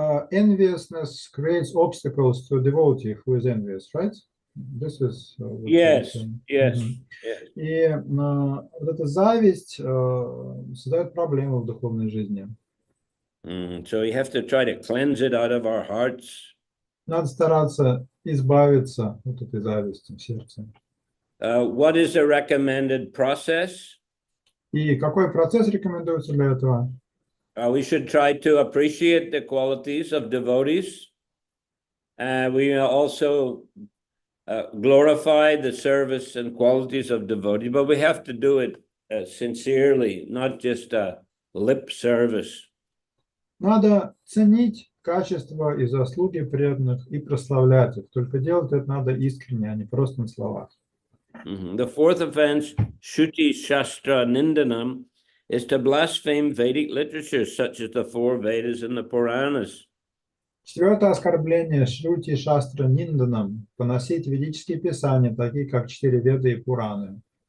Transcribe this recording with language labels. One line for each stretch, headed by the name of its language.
English: Enviousness creates obstacles to devotee who is envious, right? This is what Yes, you're saying. yes, Мгм. yes.
Russian: И вот эта зависть создает проблемы в духовной жизни.
English: So we have to try to cleanse it out of our hearts.
Russian: Надо стараться избавиться от этой зависти в сердце.
English: What is a recommended process?
Russian: И какой процесс рекомендуется для этого?
English: We should try to appreciate the qualities of devotees. We also glorify the service and qualities of devotees, but we have to do it sincerely, not just a lip service.
Russian: Надо ценить качества и заслуги преданных и прославлять их. Только делать это надо искренне, а не просто на словах.
English: The fourth offense, Shruti Shastra Nindanam, is to blaspheme Vedic literature such as the four Vedas and the Puranas.
Russian: Четвертое оскорбление Шрути Шастра Нинданам – поносить ведические писания, такие как 4 Веды и Пураны.